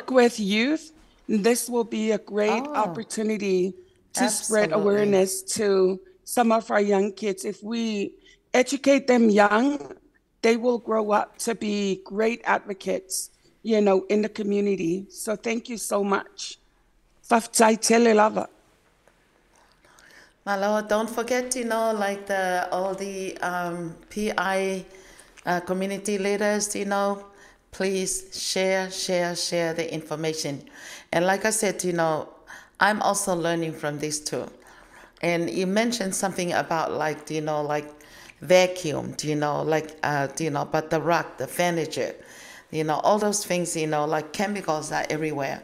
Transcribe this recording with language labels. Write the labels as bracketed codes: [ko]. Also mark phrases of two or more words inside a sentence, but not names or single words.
[en] work with youth. This will be a great Oh, opportunity to spread absolutely. awareness to some of our young kids. If we educate them young, they will grow up to be great advocates, in the community. So thank you so much. [sm] Faftai lava. [en] Malo, don't forget, like all the PI community leaders, please share the information. And like I said, I'm also learning from this too. And you mentioned something about like vacuum, but the rug, the furniture, all those things, like chemicals are everywhere.